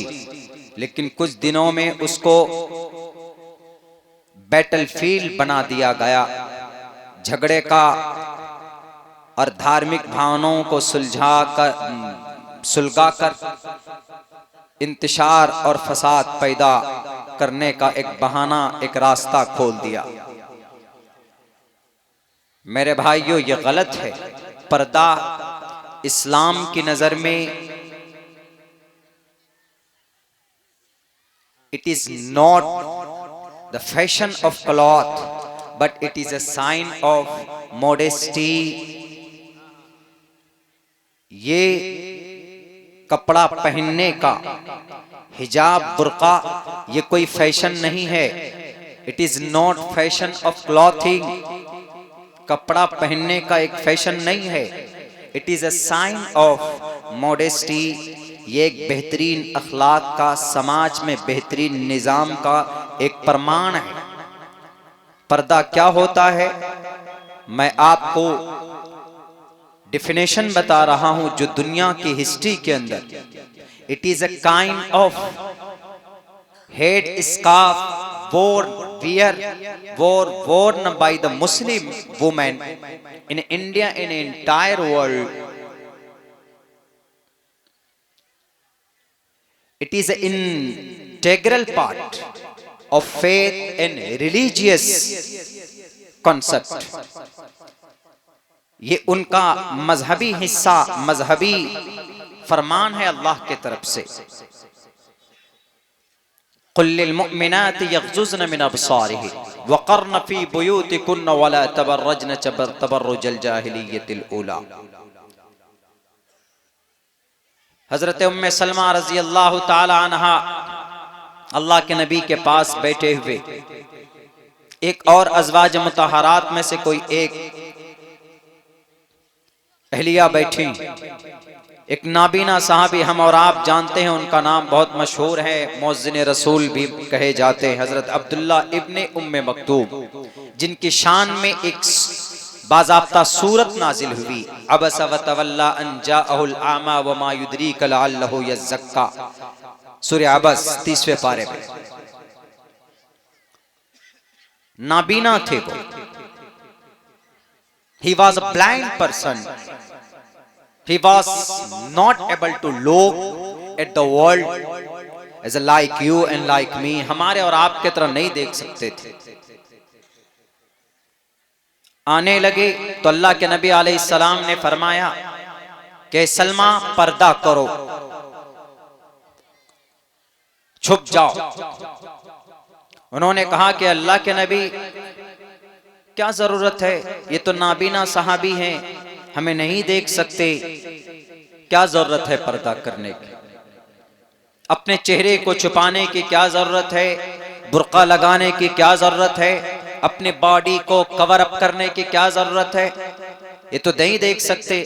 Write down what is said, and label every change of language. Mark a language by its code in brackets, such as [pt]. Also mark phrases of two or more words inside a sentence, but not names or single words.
[hi] लेकिन कुछ दिनों में उसको बैटलफील्ड बना दिया गया, झगड़े का और धार्मिक भावनाओं को सुलगाकर इंतशार और फसाद पैदा करने का एक बहाना, एक रास्ता खोल दिया। मेरे भाइयों, ये गलत है। पर्दा इस्लाम की नजर में [en] It is not the fashion of cloth but it is a sign of modesty. [hi] ये कपड़ा पहनने का, हिजाब, बुर्का, ये कोई फैशन नहीं है। [en] It is not fashion of clothing. [hi] कपड़ा पहनने का एक फैशन नहीं है। [en] It is a sign of modesty. [hi] ये एक बेहतरीन अखलाक का, समाज में बेहतरीन निजाम का एक प्रमाण है। पर्दा क्या होता है, मैं आपको डिफिनेशन बता रहा हूं जो दुनिया की हिस्ट्री के अंदर, [en] It is a kind of head scarf worn by the Muslim women in India, in entire world. It is an integral part of faith and religious concept. [hi] ये उनका मजहबी हिस्सा, मजहबी फरमान है अल्लाह के तरफ से। [ar] قل للمؤمنات يغضضن من أبصارهن وقرن في بيوتكن ولا تبرجن تبرج الجاهلية الأولى. [hi] हजरत उम्मे सलमा [ar] رضي الله تعالى عنها [hi] अल्लाह के नबी के पास बैठे हुए एक और अज़वाज मुतहरात में से कोई एक अहलिया बैठी, एक नाबीना साहबी, हम और आप जानते हैं, उनका नाम बहुत मशहूर है, मुअज़्ज़िन रसूल भी कहे जाते हैं, हजरत अब्दुल्ला इब्ने उम्मे मक्तूम, जिनकी शान में एक बाज़ाब्ता सूरत नाजिल हुई, [ar] عبس وتولى أن جاءه الأعمى وما يدريك لعله يزكى, [hi] सूरह अबस 30वें पारे में। नाबीना थे वो, [en] he was a blind person, he was not able to look at the world as like you and like me, [hi] हमारे और आपके तरह नहीं देख सकते थे। आने लगे तो अल्लाह के नबी अलैहिस्सलाम ने फरमाया कि सलमा पर्दा करो, छुप जाओ। उन्होंने कहा कि अल्लाह के नबी क्या जरूरत है, ये तो नाबीना सहाबी हैं, हमें नहीं देख सकते, क्या जरूरत है पर्दा करने की, अपने चेहरे को छुपाने की क्या जरूरत है, बुर्का लगाने की क्या जरूरत है, अपने बॉडी को [en] cover up [hi] करने की क्या जरूरत है, ये तो नहीं देख सकते।